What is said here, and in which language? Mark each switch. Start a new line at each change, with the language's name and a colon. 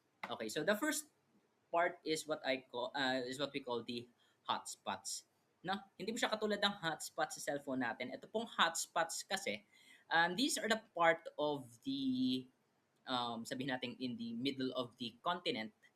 English: Okay, so the first part is what we call the hotspots. No?
Filipino: Hindi po siya katulad ng hotspots sa cellphone natin. Ito pong hotspots kasi,
English: these are the part of the
Filipino: sabihin natin
English: in the middle of the continent.